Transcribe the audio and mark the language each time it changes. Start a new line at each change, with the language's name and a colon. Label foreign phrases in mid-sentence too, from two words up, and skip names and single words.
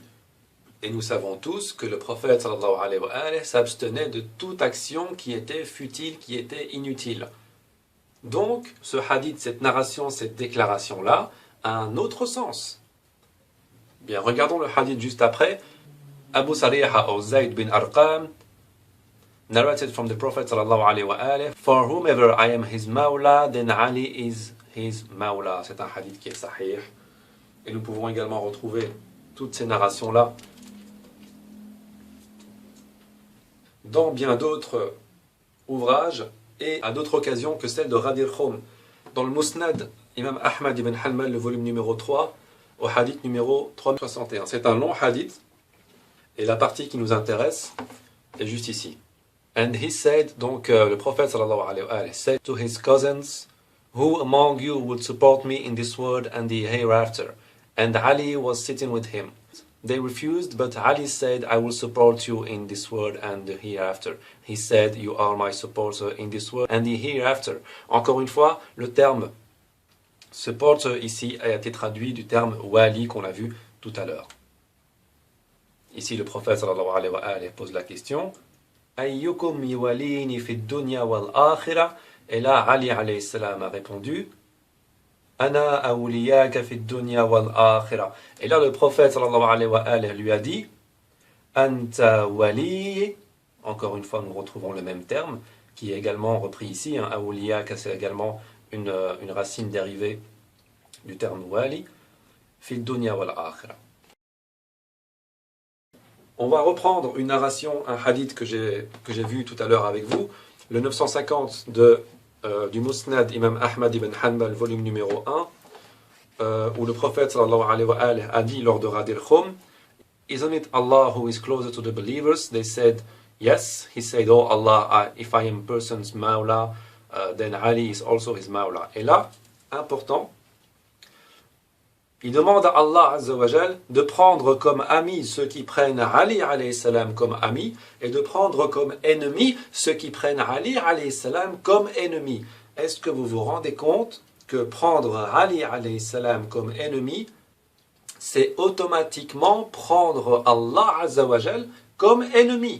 French: Et nous savons tous que le prophète
Arabic: صلى الله عليه وعليه
French: s'abstenait de toute action qui était futile, qui était inutile. Donc, ce hadith, cette narration, cette déclaration-là, a un autre sens. Bien, regardons le hadith juste après.
English: Abu Sariha ou Zayd bin Arqam narrated from the Prophet
Arabic: صلى الله عليه وعليه,
English: For whomever I am his mawla, then Ali is his mawla.
French: C'est un hadith qui est sahih. Et nous pouvons également retrouver toutes ces narrations-là dans bien d'autres ouvrages et à d'autres occasions que celle de Ghadir Khoum. Dans le Musnad, Imam Ahmad ibn Hanbal, le volume numéro 3, au hadith numéro 361. C'est un long hadith, et la partie qui nous intéresse est juste ici.
English: And he said,
French: donc le prophète
Arabic: صلى الله عليه وسلم
English: said to his cousins, Who among you would support me in this world and the hereafter? And Ali was sitting with him. They refused, but Ali said, I will support you in this world and the hereafter. He said, You are my supporter in this world and the hereafter.
French: Encore une fois, le terme supporter ici a été traduit du terme wali qu'on a vu tout à l'heure. Ici, le prophète
Arabic: صلى الله عليه وعليه
French: pose la question,
Arabic: أيكم يواليني في الدنيا والآخرة?
French: Et là, Ali
Arabic: عليه السلام
French: a répondu,
Arabic: أنا أولياءك في الدنيا والآخرة.
French: Et là, le prophète
Arabic: صلى الله عليه وعليه
French: lui a dit,
Arabic: أنت ولي.
French: Encore une fois, nous retrouvons le même terme, qui est également repris ici. Awliyaka, c'est également une racine dérivée du terme wali.
Arabic: في الدنيا والآخرة.
French: On va reprendre une narration, un hadith que j'ai vu tout à l'heure avec vous, le 950 du Musnad Imam Ahmad ibn Hanbal, volume numéro 1, où le prophète
Arabic: صلى الله عليه وعليه
French: a dit lors de Ghadir Khoum,
English: Isn't it Allah who is closer to the believers? They said, Yes. He said, Oh Allah, if I am a person's mawla, then Ali is also his mawla.
French: Et là, important, il demande à Allah
Arabic: عز وجل
French: de prendre comme amis ceux qui prennent Ali
Arabic: عليه السلام
French: comme ami et de prendre comme ennemis ceux qui prennent Ali
Arabic: عليه السلام
French: comme ennemi. Est-ce que vous vous rendez compte que prendre Ali
Arabic: عليه السلام
French: comme ennemi, c'est automatiquement prendre Allah
Arabic: عز وجل
French: comme ennemi?